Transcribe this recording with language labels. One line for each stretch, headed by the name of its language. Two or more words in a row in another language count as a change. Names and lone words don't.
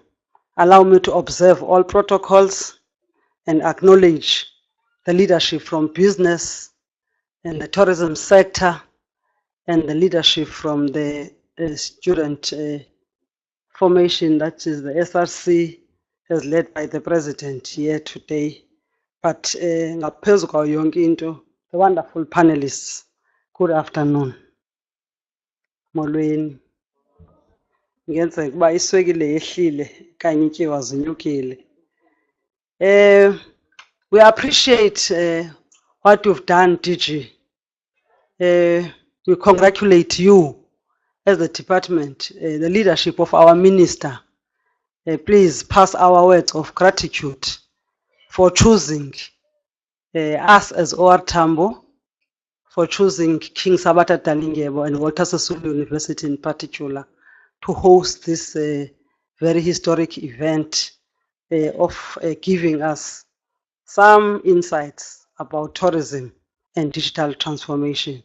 English: Allow me to observe all protocols and acknowledge the leadership from business and the tourism sector and the leadership from the student formation, that is the SRC, as led by the president here today.
Xhosa: But ngaphezu kwayo yonke into,
English: the wonderful panelists, good afternoon.
Xhosa: Molweni. Ngenzeka kuba iswekile yehlile kanye ityiwa zinyukile.
English: We appreciate what you've done, DG. We congratulate you as the department, the leadership of our minister. Please pass our words of gratitude for choosing us as OR Tambo, for choosing King Sabata Dalingebo and Walter Sisulu University in particular to host this very historic event of giving us some insights about tourism and digital transformation.